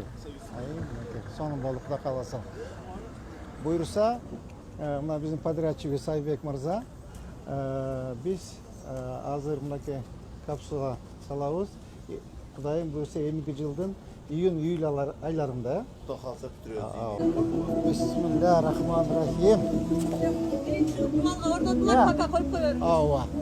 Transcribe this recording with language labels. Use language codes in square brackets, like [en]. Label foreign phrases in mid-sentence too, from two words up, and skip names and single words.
[ky] Сонун болуп Кудай кааласа. Буйруса, мына биздин подрядчыбыз Айбек мырза, биз азыр мынакей капсула салабыз. Кудайым буйруса эмки жылдын июнь-июль айларында. Кудай кааласа бүтүрөбүз. [ar] بسم الله الرحمن الرحيم. [ky] Малга орнотулат, пока коюп коебуз. Ооба.